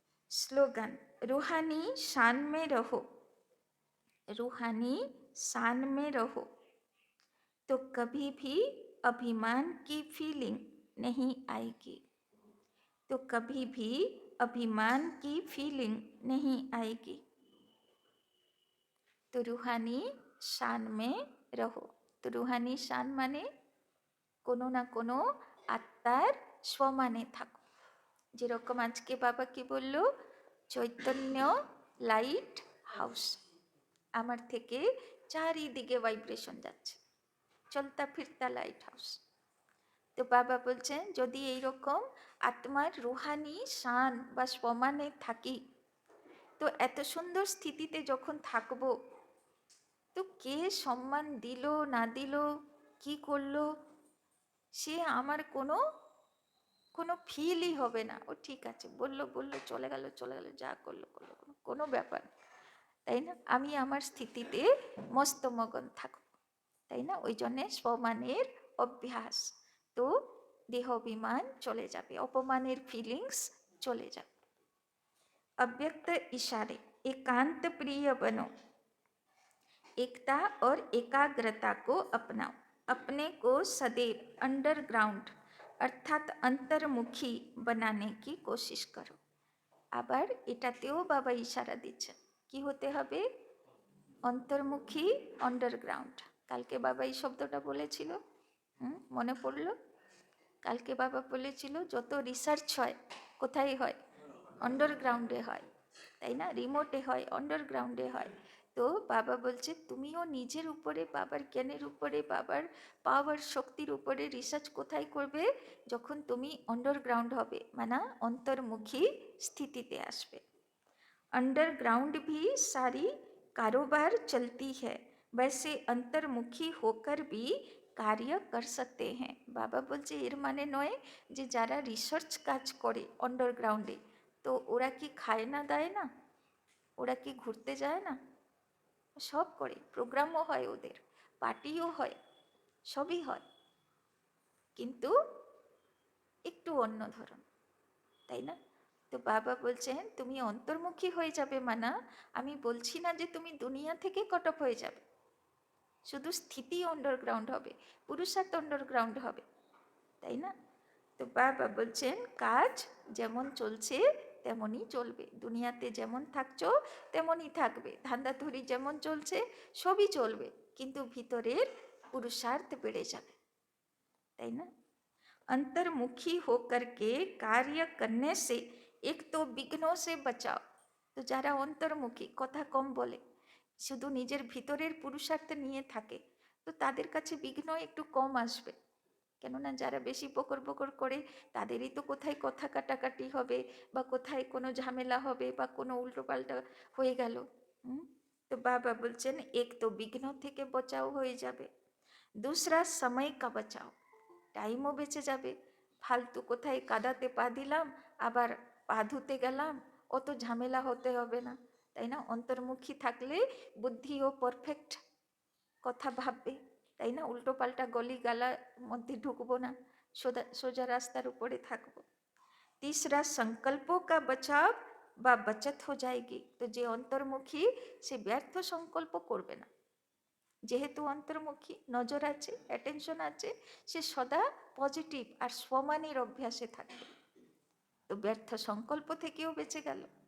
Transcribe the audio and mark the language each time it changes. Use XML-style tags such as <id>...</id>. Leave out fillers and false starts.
<hi>Slogan, रूहानी शान में रहो, रूहानी शान में रहो, तो कभी भी अभिमान की फीलिंग नहीं आएगी, तो कभी भी अभिमान की फीलिंग नहीं आएगी। तो रूहानी शान में रहो। तो रूहानी शान माने</hi> <bn>কোনো না কোনো আত্মার সমানে থাকো। যেরকম আজকে বাবা কি বলল, চৈতন্য লাইট হাউস, আমার থেকে চারিদিকে ভাইব্রেশন যাচ্ছে, চলতা ফিরতা লাইট হাউস। তো বাবা বলছেন যদি এইরকম আত্মার রুহানি শান বা সমানে থাকি, তো এত সুন্দর স্থিতিতে যখন থাকবো, তো কে সম্মান দিল না দিল, কি করলো, সে আমার কোনো কোনো ফিলই হবে না। ও ঠিক আছে, বললো বললো, চলে গেল চলে গেল, যা করলো করলো, কোনো ব্যাপার, তাই না? আমি আমার স্থিতিতে মস্ত মগন থাকব, তাই না? ওই জন্যে স্বমানের অভ্যাস। তো দেহাভিমান চলে যাবে, অপমানের ফিলিংস চলে যাবে।</bn> <hi>अव्यक्त इशारे, एकांत प्रिय बनो, एकता और एकाग्रता को अपनाओ, अपने को सदैव अंडरग्राउंड अर्थात अंतर्मुखी बनाने की कोशिश करो।</hi> <bn>আবার এটাতেও বাবা ইশারা দিচ্ছেন কি হতে হবে, অন্তর্মুখী আন্ডারগ্রাউন্ড। কালকে বাবা এই শব্দটা বলেছিল, মনে পড়লো? কালকে বাবা বলেছিল যত রিসার্চ হয় কোথায় হয়? আন্ডারগ্রাউন্ডে হয়, তাই না? রিমোটে হয়, আন্ডারগ্রাউন্ডে হয়। তো বাবা বলছে তুমিও নিজের উপরে, বাবার জ্ঞানের উপরে, বাবার পাওয়ার শক্তির উপরে রিসার্চ কোথায় করবে? যখন তুমি আন্ডারগ্রাউন্ড হবে, মানে অন্তর্মুখী স্থিতিতে আসবে।</bn> <hi>अंडरग्राउंड भी सारी कारोबार चलती है, वैसे अंतर्मुखी होकर भी कार्य कर सकते हैं।</hi> <bn>বাবা বলছে এর মানে নয় যে যারা রিসার্চ কাজ করে আন্ডারগ্রাউন্ডে, তো ওরা কি খায় না দেয় না, ওরা কি ঘুরতে যায় না, সব করে, প্রোগ্রামও হয় ওদের, পার্টিও হয়, সবই হয়, কিন্তু একটু অন্য ধরন, তাই না? তো বাবা বলছেন তুমি অন্তর্মুখী হয়ে যাবে, মানা আমি বলছি না যে তুমি দুনিয়া থেকে কট অফ হয়ে যাবে, শুধু স্থিতি আন্ডারগ্রাউন্ড হবে, পুরুষার্থ আন্ডারগ্রাউন্ড হবে, তাই না? তো বাবা বলছেন কাজ যেমন চলছে তেমনই চলবে, দুনিয়াতে যেমন থাকছো তেমনই থাকবে, ধান্দাধুরি যেমন চলছে সবই চলবে, কিন্তু ভিতরের পুরুষার্থ বেড়ে যাবে, তাই না?</bn> <hi>अंतर्मुखी होकर के कार्य करने से एक तो विघ्नों से बचाओ।</hi> <bn>তো যারা অন্তর্মুখী, কথা কম বলে, শুধু নিজের ভিতরের পুরুষার্থ নিয়ে থাকে, তো তাদের কাছে বিঘ্ন একটু কম আসবে। কেননা যারা বেশি বকর বকর করে তাদেরই তো কোথায় কথা কাটাকাটি হবে, বা কোথায় কোনো ঝামেলা হবে, বা কোনো উল্টোপাল্টা হয়ে গেল। তো বাবা বলছেন এক তো বিঘ্ন থেকে বচাও হয়ে যাবে,</bn> <hi>दूसरा समय का बचाओ,</hi> <bn>টাইমও বেঁচে যাবে। ফালতু কোথায় কাদাতে পা দিলাম, আবার পা ধুতে গেলাম, অত ঝামেলা হতে হবে না, তাই না? অন্তর্মুখী থাকলে বুদ্ধিও পারফেক্ট কথা ভাববে, তাই না? উল্টো পাল্টা গলি গালার মধ্যে ঢুকবো না, সোজা সোজা রাস্তার উপরে থাকবো।</bn> <hi>तीसरा संकल्पों का बचाव বা बचत हो जाएगी।</hi> <bn>তো যে অন্তর্মুখী সে ব্যর্থ সংকল্প করবে না, যেহেতু অন্তর্মুখী, নজর আছে, অ্যাটেনশন আছে, সে সদা পজিটিভ আর স্বমানের অভ্যাসে থাকবে, তো ব্যর্থ সংকল্প থেকেও বেঁচে গেল।</bn>